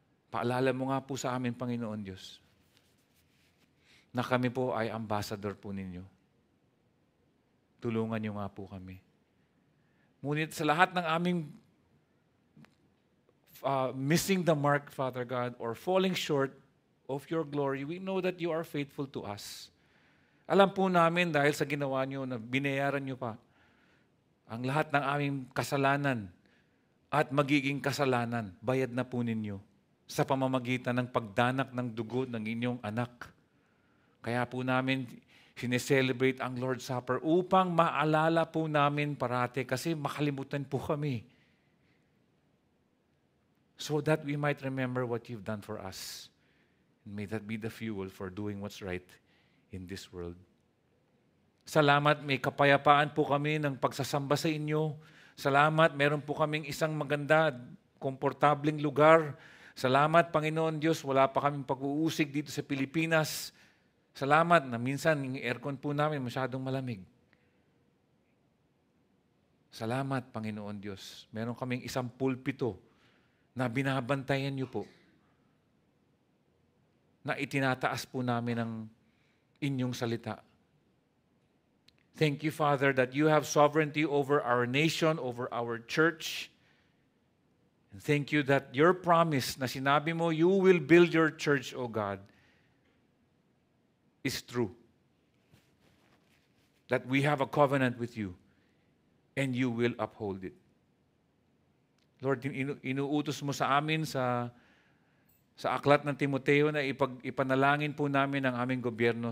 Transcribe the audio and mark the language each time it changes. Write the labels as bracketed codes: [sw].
[tl] Paalala mo nga po sa amin, Panginoon Diyos, na kami po ay ambassador po ninyo. Tulungan niyo nga po kami. Ngunit sa lahat ng aming [en] missing the mark, Father God, or falling short of your glory, we know that you are faithful to us. [tl] Alam po namin dahil sa ginawa niyo na binayaran niyo pa ang lahat ng aming kasalanan at magiging kasalanan, bayad na po ninyo sa pamamagitan ng pagdanak ng dugo ng inyong anak. Kaya po namin sineselebrate ang Lord's Supper upang maalala po namin parate kasi makalimutan po kami. [en] So that we might remember what you've done for us. And may that be the fuel for doing what's right in this world. [tl] Salamat, may kapayapaan po kami ng pagsasamba sa inyo. Salamat, meron po kaming isang maganda, komportabling lugar. Salamat, Panginoon Diyos, wala pa kaming pag-uusig dito sa Pilipinas. Salamat na minsan yung aircon po namin masyadong malamig. Salamat, Panginoon Diyos. Meron kaming isang pulpito na binabantayan niyo po, na itinataas po namin inyong salita. [en] Thank you, Father, that you have sovereignty over our nation, over our church. And thank you that your promise [tl] na sinabi mo, [en] you will build your church, O God, is true. That we have a covenant with you and you will uphold it. [tl] Lord, inuutos mo sa amin sa aklat ng Timoteo na ipanalangin po namin ang aming gobyerno.